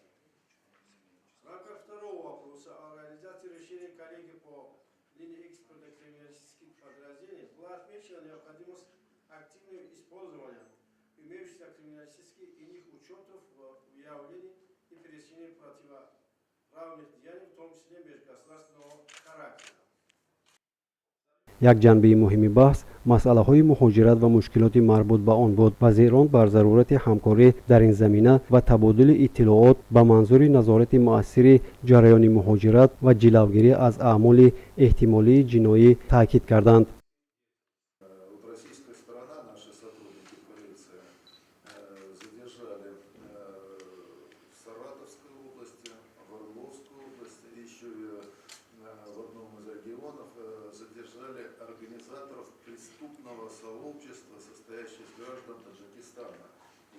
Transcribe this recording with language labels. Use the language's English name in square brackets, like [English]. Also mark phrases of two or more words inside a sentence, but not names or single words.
[Russian] В рамках второго вопроса о реализации решений коллеги по линии экспертно-криминалистических подразделений была отмечена необходимость активного использования имеющихся криминалистических и иных учетов в выявлении и пересечении противоправных деяний, в том числе межгосударственного характера. [Tajik] як ҷанбаи муҳими баҳс масъалаҳои муҳоҷират ва мушкилоти марбут ба он буд. вазирон бар зарурати ҳамкорӣ дар ин замина ва табодули иттилоот ба манзури назорати муассири ҷараёни муҳоҷират ва ҷилавгирӣ аз аъмоли эҳтимолии ҷиноӣ таъкид карданд. [Russian] Задержали организаторов преступного сообщества, состоящего из граждан Таджикистана, и